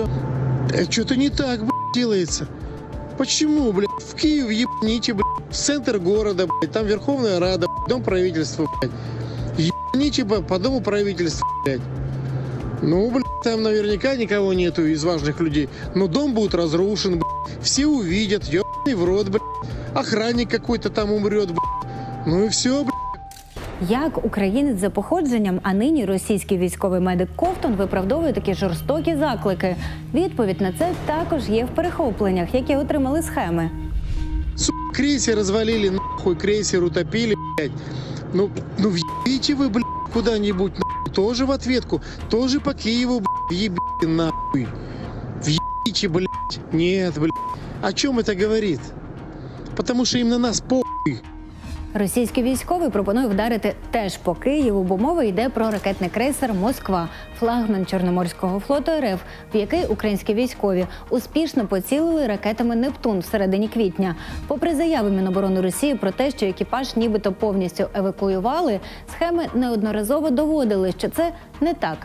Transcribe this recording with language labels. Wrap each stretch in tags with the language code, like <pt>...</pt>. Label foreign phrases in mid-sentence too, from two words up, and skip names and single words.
<ru>Что-то не так, блядь, делается. Почему, блядь, в Киев ебаните, блядь, в центр города, блядь, там Верховная Рада, Дом правительства, блядь. Ебаните по Дому правительства, блядь. Ну, блядь, там наверняка никого нету из важных людей. Но дом будет разрушен, блядь. Все увидят, ебаный в рот, блядь. Охранник какой-то там умрет, блядь. Ну и все, блядь.</ru> <uk>Як українець за походженням, а нині російський військовий медик Ковтун виправдовує такі жорстокі заклики? Відповідь на це також є в перехопленнях, які отримали схеми.</uk> <ru>Сука, крейсер развалили, нахуй, крейсер утопили, блядь. Ну въебите вы, блядь, куда-нибудь, нахуй. Тоже в ответку, тоже по Киеву, блядь, ебите, нахуй. Въебите, блядь. Нет, блядь. О чем это говорит? Потому что им на нас похуй.</ru> <uk>Російський військовий пропонує вдарити теж по Києву, бо мова йде про ракетний крейсер «Москва», флагман Чорноморського флоту РФ, в який українські військові успішно поцілили ракетами «Нептун» в середині квітня. Попри заяви Міноборони Росії про те, що екіпаж нібито повністю евакуювали, схеми неодноразово доводили, що це не так.</uk>